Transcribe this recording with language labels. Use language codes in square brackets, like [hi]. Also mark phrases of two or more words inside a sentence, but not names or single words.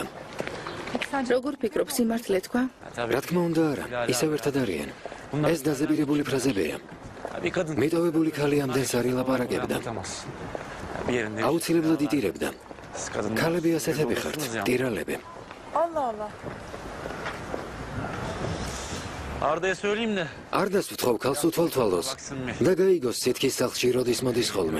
[ka] როგორ ფიქრობ, სიმართლე თქვა? რა თქმა უნდა არა, ისევ ერთად არიან. ეს დაზებირებული ფრაზებია. მიტოვებული ქალი ამდენს არ ილაპარაკებდა. აუცილებლად იტირებდა. ქალები ასეთები ხართ, ტირალები. [tr] Arda'ya söyleyeyim de. [ka] Ardas ვთხოვ ქალს უთვალთვალოს და გაიგოს სითქის სახლში როდის მოდის ხოლმე.